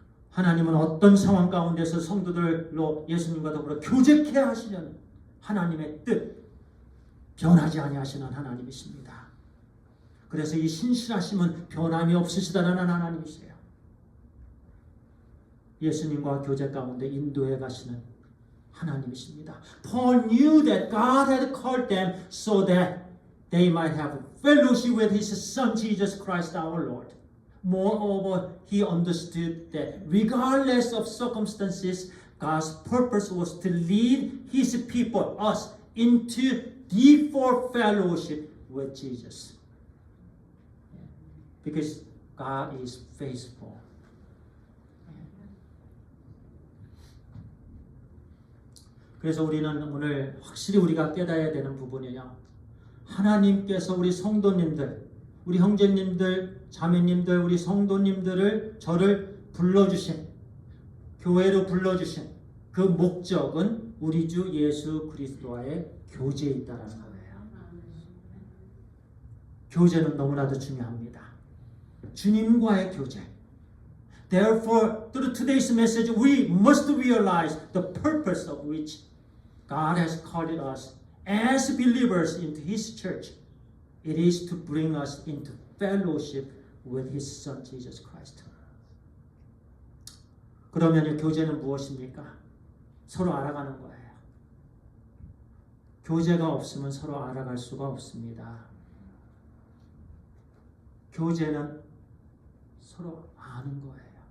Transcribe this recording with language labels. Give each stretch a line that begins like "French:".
Korean: 하나님은 어떤 상황 가운데서 성도들로 예수님과 더불어 교제케 하시려는 하나님의 뜻, 변하지 아니하시는 하나님이십니다. 그래서 이 신실하심은 변함이 없으시다라는 하나님이세요. 예수님과 교제 가운데 인도해 가시는 하나님이십니다.
English: Paul knew that God had called them so that they might have fellowship with His Son Jesus Christ our Lord. Moreover, he understood that regardless of circumstances, God's purpose was to lead His people, us, into deeper fellowship with Jesus. Because God is faithful.
Korean: 그래서 우리는 오늘 확실히 우리가 깨달아야 되는 부분이에요. 하나님께서 우리 성도님들, 우리 형제님들, 자매님들, 우리 성도님들을 저를 불러주신, 교회로 불러주신 그 목적은 우리 주 예수 그리스도와의 교제에 있다는 거예요. 교제는 너무나도 중요합니다. 주님과의 교제.
English: Therefore, through today's message, we must realize the purpose of which God has called us as believers into His church. It is to bring us into fellowship with His Son Jesus Christ.
Korean: 그러면 교제는 무엇입니까? 서로 알아가는 거예요. 교제가 없으면 서로 알아갈 수가 없습니다. 교제는 서로 아는 거예요.